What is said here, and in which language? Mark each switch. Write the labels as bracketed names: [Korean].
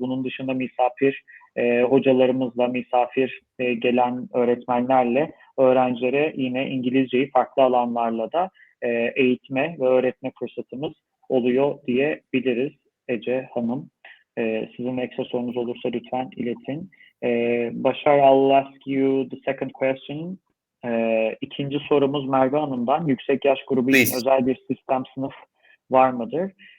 [Turkish] Bunun dışında misafir hocalarımızla, misafir gelen öğretmenlerle öğrencilere yine İngilizceyi farklı alanlarla da eğitme ve öğretme fırsatımız oluyor diyebiliriz Ece Hanım. Sizin ekstra sorunuz olursa lütfen iletin. [English] Başar, I'll ask you the second question. [Turkish] İkinci sorumuz Merve Hanım'dan. Yüksek yaş grubu için özel bir sistem sınıf var mıdır?